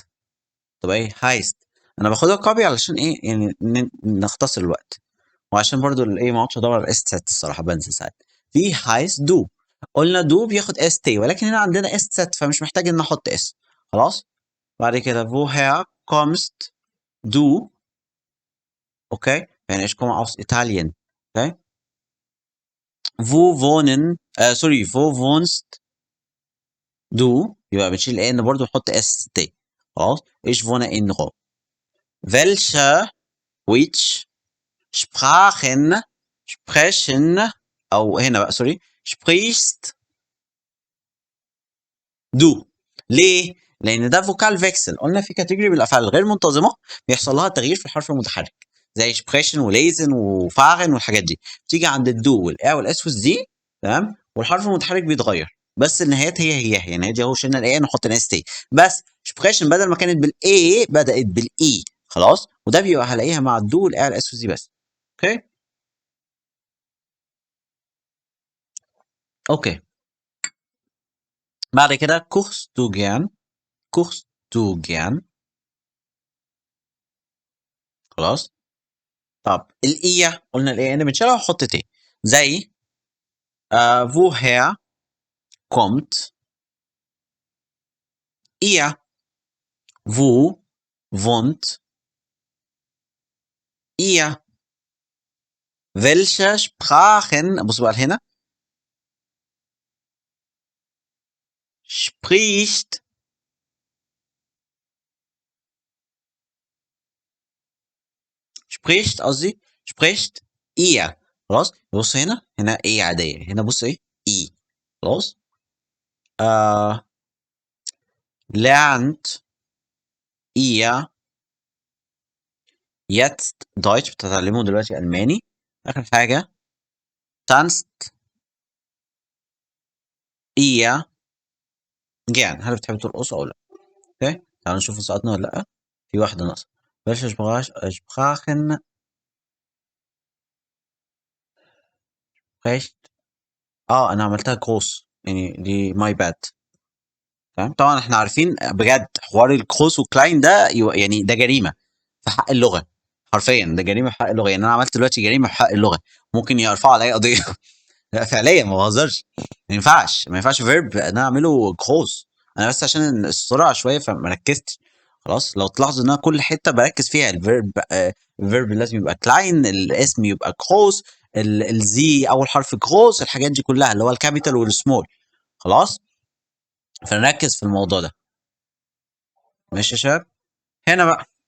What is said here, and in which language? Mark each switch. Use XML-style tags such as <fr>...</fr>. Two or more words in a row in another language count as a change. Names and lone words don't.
<ar>تبقى ايه هايست. انا باخدها كوبي علشان ايه يعني نختصر الوقت وعشان برضه الايه ما اقعدش ادور على اس سات الصراحه بنسى ساعات. في</ar> <de>heißt du</de> <ar>قلنا دو بياخد اس تي ولكن هنا عندنا اس سات فمش محتاج ان احط اس. خلاص. بعد كده</ar> <de>woher kommst du</de> <ar>اوكي يعني</ar> <de>ich komme aus Italien.</de> <ar>اوكي.</ar> <de>wo wohnen</de> <ar>سوري</ar> <de>wo wohnst du</de> <ar>يبقى بتشيل ان برضه نحط اس تي. خلاص.</ar> <de>ich wohne in Rom. welche which Sprachen sprechen</de> <ar>او هنا بقى سوري</ar> <de>sprichst du.</de> <ar>ليه؟ لان ده</ar> <de>Vokal Wechsel</de> <ar>قلنا في كاتيجوري بالافعال الغير منتظمه بيحصل لها تغيير في الحرف المتحرك زي sprechen وليزن وفاغن والحاجات دي بتيجي عند الدو والا والاس والزي. تمام. والحرف المتحرك بيتغير بس النهايات هي يعني دي اهو شلنا الاي نحط الاس تي بس sprechen بدل ما كانت بالاي بدات بالاي. خلاص. وده بيبقى هلاقيها مع الدو والا والاس والزي بس.</ar> <en>okay. okay.</en> <ar>بعد كده</ar> <de>kochst du gern kochst du gern.</de> <ar>خلاص. طب الإيه قلنا الإيه أنا بنشيلها ونحط تي زي</ar> <de>woher kommt ihr wo wohnt ihr welche Sprachen</de> <ar>بص بقى هنا spricht قصدي</ar> <de>spricht ihr</de> <ar>خلاص بص هنا ايه عادية هنا بص ايه اي خلاص</ar> <de>lernt ihr jetzt Deutsch</de> <ar>بتتعلموا دلوقتي ألماني آخر حاجة tanzt</ar> <de>ihr gern</de> <ar>هل بتحبوا ترقصوا أو لأ اوكي تعالوا نشوف سقطنا ولا لأ في واحدة ناقصة</ar> <de>welche Sprachen spricht</de> <ar>أنا عملتها groß يعني دي</ar> <en>my bad</en> <ar>تمام طبعا احنا عارفين بجد حوار القوس وكلاين ده يعني ده جريمه في حق اللغه حرفيا ده جريمه في حق اللغه يعني انا عملت دلوقتي جريمه في حق اللغه ممكن يرفعوا عليا قضيه لا فعليا ما بهزرش ما ينفعش فيرب ان انا اعمله قوس انا بس عشان السرعه شويه فما ركزتش خلاص لو تلاحظوا ان انا كل حته بركز فيها الفيرب لازم يبقى كلاين الاسم يبقى قوس الزي اول حرف قوس الحاجات دي كلها اللي هو الكابيتال والسمول خلاص فنركز في الموضوع ده ماشي يا شباب هنا بقى</ar>